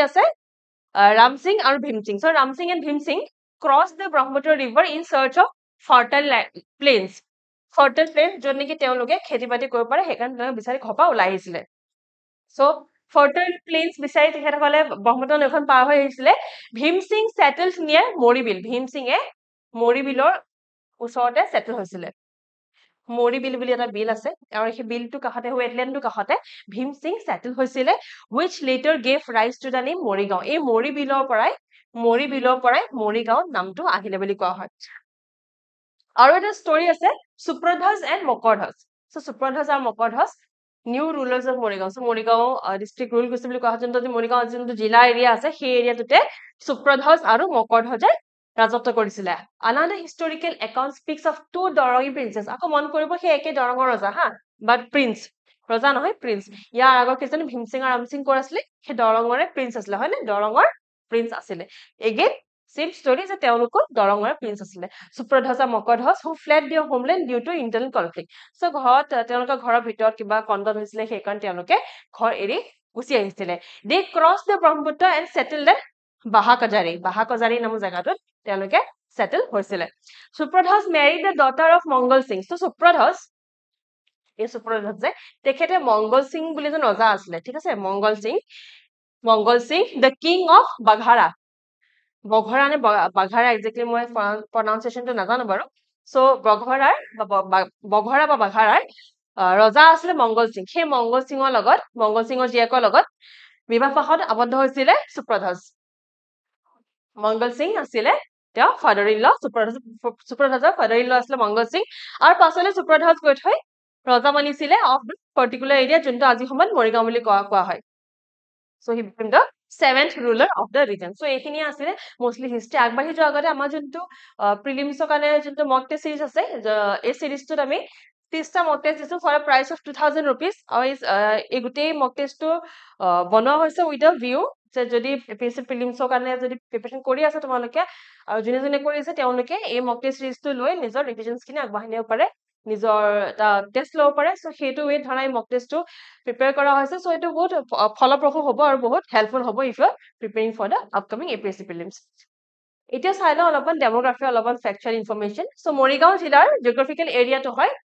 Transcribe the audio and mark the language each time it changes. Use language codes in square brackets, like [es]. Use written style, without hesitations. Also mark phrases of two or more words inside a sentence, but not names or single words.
[as] আছে ৰামসিং আৰু ভীমসিং [en] so Ramsingh and Bhimsingh cross the Brahmaputra river in search of fertile plains [as] য'ত নেকি তেওঁলোকে খেতি বাতি কৰিব পাৰে সেইকাৰণে তেওঁলোকে বিচাৰি ঘৰ পৰা ওলাই আহিছিলে [en] so fertile plains [as] বিচাৰি তেখেতসকলে ব্ৰহ্মপুত্ৰ নৈখন পাৰ হৈ আহিছিলে [en] Bhimsingh settled near Moribil [as] ভীমসিঙে মৰিবিলৰ ওচৰতে সেটেল হৈছিলে মৰি বিল বুলি এটা বিল আছে আৰু সেই বিলটো কাষতে ৱেটলেণ্ডটো কাষতে ভীম সিং সেটেল হৈছিলে [en] which later gave rise to the name [as] মৰিগাঁও এই মৰি বিলৰ পৰাই মৰিগাঁও নামটো আহিলে বুলি কোৱা হয় আৰু এটা ষ্টৰী আছে সুপ্ৰধ্বজ এণ্ড মকৰধ্বজ সো সুপ্ৰধ্বজ আৰু মকৰধ্বজ [en] new rulers of Morigaon [as] সো মৰিগাঁও ডিস্ট্ৰিক্ট ৰুল কৰিছে বুলি কোৱা হয় যোনটো মৰিগাঁও যোনটো জিলা এৰিয়া আছে সেই এৰিয়াটোতে সুপ্ৰধ্বজ আৰু মকৰধ্বজে ৰাজত্ব কৰিছিলে [en] another historical account speaks of two দৰঙী princess [as] আকৌ মন কৰিব সেই একে দৰঙৰ ৰজা হা [en] but prince [as] ৰজা নহয় প্ৰিন্স ইয়াৰ আগৰ কেইজন ভীমসিং আৰু ৰামসিং কৰ আছিলে সেই দৰঙৰে প্ৰিন্স আছিলে হয় নে দৰঙৰ প্ৰিন্স আছিলে [en] again same story [as] যে তেওঁলোকৰ দৰঙৰ প্ৰিন্স আছিলে সুপ্ৰধ্বজ আৰু মকৰধ্বজ [en] who fled their homeland due to internal conflict so [as] তেওঁলোকৰ ঘৰৰ ভিতৰত কিবা কন্দল হৈছিলে সেইকাৰণে তেওঁলোকে ঘৰ এৰি গুচি আহিছিলে [en] they crossed the Brahmaputra and settled at [as] বাহাকজাৰী নামৰ জাগাটোত তেওঁলোকে সেটেল হৈছিলে সুপ্ৰধ্বজ [en] married the daughter of [as] মংগল সিং so সুপ্ৰধ্বজ যে তেখেতে মংগল সিং বুলি এজন ৰজা আছিলে ঠিক আছে মংগল সিং [en] the king of [as] বাঘাৰা বঘৰা নে বাঘাৰা এক্স্যাক্টলি মই প্ৰনাউন্সিয়েচনটো নাজানো বাৰু সো বঘৰা বা বাঘাৰাৰ ৰজা আছিলে মংগল সিং সেই মংগল সিংৰ জীয়েকৰ লগত বিবাহ পাশত আবদ্ধ হৈছিলে সুপ্ৰধ্বজ মংগল সিং আছিলে তেওঁ [en] father in law [as] সুপ্ৰধ্বজৰ [en] father in law [as] আছিলে মংগল সিং আৰু পাছলৈ সুপ্ৰধ্বজ গৈ থৈ ৰজা বনিছিলে [en] of particular area [as] যোনটো আজি সময়ত মৰিগাঁও বুলি কোৱা হয় [en] so he became the seventh ruler of the region so [as] এইখিনি আছিল [en] mostly history [as] আগবাঢ়ি যোৱাৰ আগতে আমাৰ যোনটো প্ৰিলিমছৰ কাৰণে যোনটো [en] mock test series [as] আছে এই সিৰিজটোত আমি 30টা [en] mock test [as] দিছো [en] for a price of 2000 rupees [as] আৰু এই গোটেই [en] mock testটো [as] বনোৱা হৈছে [en] with a view [as] যে যদি এপিএসসি প্ৰিলিমছৰ কাৰণে যদি প্ৰিপাৰেচন কৰি আছে তোমালোকে আৰু যোনে কৰি আছে তেওঁলোকে এই [en] mock test seriesটো [as] লৈ নিজৰ ৰিভিজনছ খিনি আগবাঢ়ি নিব পাৰে নিজৰ এটা টেষ্ট ল'ব পাৰে সো সেইটো ৱে ধৰা এই [en] mock testটো [as] প্ৰিপেয়াৰ কৰা হৈছে সো এটো বহুত ফলপ্ৰসূ হ'ব আৰু বহুত হেল্পফুল হ'ব [en] if you are preparing for the upcoming APSC prelims [as] এতিয়া চাই লওঁ অলপমান ডেমোগ্ৰাফি অলপমান [en] factual information [as] সো মৰিগাঁও জিলাৰ [en] geographical areaটো [as] হয়